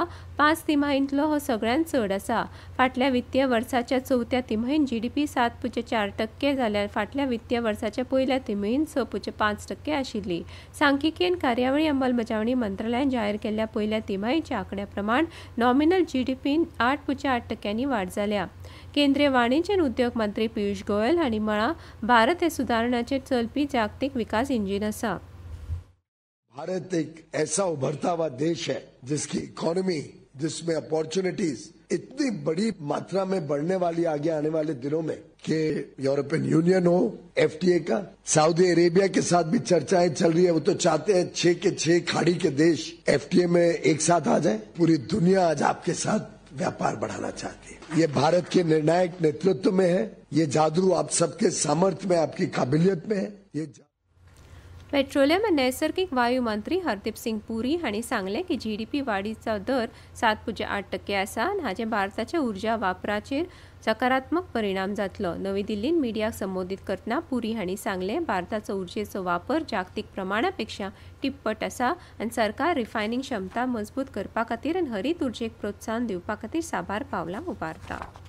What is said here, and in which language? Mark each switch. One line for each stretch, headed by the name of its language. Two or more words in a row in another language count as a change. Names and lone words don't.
Konkani: 5 तिमाहींतलो हो सगळ्यांत चड आसा. फाटल्या वित्तीय वर्साच्या चवथ्या तिमाहीत GDP 7.4% जाल्यार फाटल्या वित्तीय वर्साच्या पयल्या तिमाहीत 6.5% आशिल्ली. सांख्यिकी आनी कार्यावळी अंमलबजावणी मंत्रालयान जाहीर केल्ल्या पयल्या तिमाहीच्या आंकड्या प्रमाण नॉमिनल GDPन 8.8% वाड जाल्या. केंद्रीय वाणिज्य आनी उद्योग मंत्री पियुष गोयल हांणी म्हळां, भारत हे सुदारणाचेर चलपी जागतीक विकास इंजिन आसा.
Hindi: भारत एक ऐसा उभरता हुआ देश है जिसकी इकोनॉमी, जिसमें अपॉर्चुनिटीज इतनी बड़ी मात्रा में बढ़ने वाली आगे आने वाले दिनों में कि यूरोपियन यूनियन हो, FTA का, सऊदी अरेबिया के साथ भी चर्चाएं चल रही है. वो तो चाहते हैं 6 के 6 खाड़ी के देश FTA में एक साथ आ जाए. पूरी दुनिया आज आपके साथ व्यापार बढ़ाना चाहती है. ये भारत के निर्णायक नेतृत्व में है. ये जादू आप सबके सामर्थ्य में, आपकी काबिलियत में है. ये
Konkani: पेट्रोलियम आनी नैसर्गिक वायू मंत्री हरदीप सिंग पुरी हांणी सांगलें की GDP वाडीचो दर 7.8% आसा आनी हाचे भारताच्या उर्जा वापराचेर सकारात्मक परिणाम जातलो. नवी दिल्लीन मिडियाक संबोधीत करतना पुरी हांणी सांगलें, भारताचो उर्जेचो वापर जागतीक प्रमाणा पेक्षा टिप्पट आसा आनी सरकार रिफायनिंग क्षमता मजबूत करपा खातीर आनी हरीत उर्जेक प्रोत्साहन दिवपा खातीर साबार पावलां उबारता.